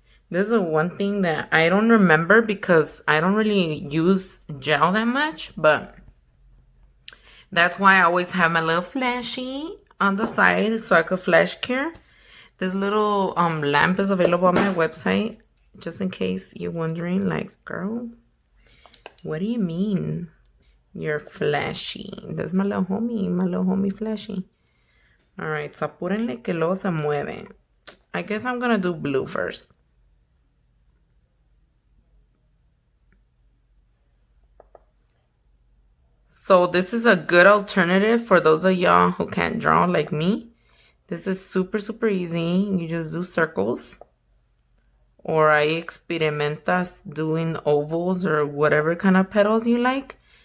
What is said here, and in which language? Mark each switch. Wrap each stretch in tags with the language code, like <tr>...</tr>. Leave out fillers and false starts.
<en>This is one thing that I don't remember because I don't really use gel that much, but that's why I always have my little flashy on the side so I could flash cure. This little lamp is available on my website, just in case you're wondering, like, girl, what do you mean you're flashy? That's my little homie flashy.</en> <es>All right, so apúrenle que luego se mueve.</es> <en>I guess I'm gonna do blue first. So this is a good alternative for those of y'all who can't draw like me. This is super, super easy. You just do circles. Or I experimentas doing ovals or whatever kind of petals you like.</en>